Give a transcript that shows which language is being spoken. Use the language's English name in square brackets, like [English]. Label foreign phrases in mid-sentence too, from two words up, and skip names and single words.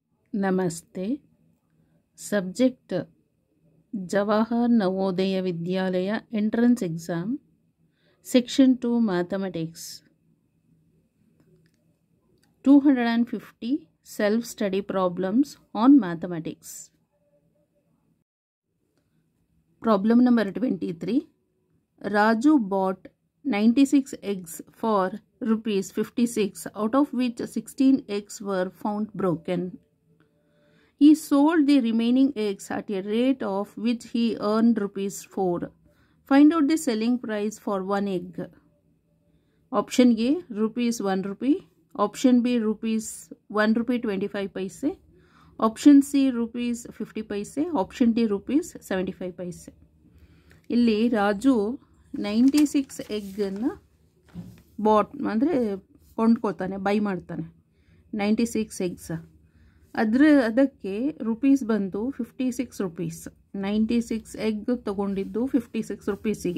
[Kannada] ನಮಸ್ತೆ. [English] Subject Jawahar Navodaya Vidyalaya entrance exam, section 2 mathematics. 250 self study problems on mathematics. Problem number 23. Raju bought 96 eggs for rupees 56, out of which 16 eggs were found broken. He sold the remaining eggs at a rate of which he earned rupees 4. Find out the selling price for one egg. Option A, rupees 1 rupee. Option B, rupees 1 rupee 25 paise. Option C, rupees 50 paise. Option D, rupees 75 paise. [Kannada] ಇಲ್ಲಿ ರಾಜು 96 ಎಗ್ಗನ್ನು ಬಾಟ್ ಅಂದರೆ ಕೊಂಡ್ಕೊಳ್ತಾನೆ, ಬೈ ಮಾಡ್ತಾನೆ. 96 ಎಗ್ಸ್. ಅದಕ್ಕೆ ರುಪೀಸ್ ಬಂದು 56 ರುಪೀಸ್. 96 ಎಗ್ ತೊಗೊಂಡಿದ್ದು 56 ರುಪೀಸಿಗೆ.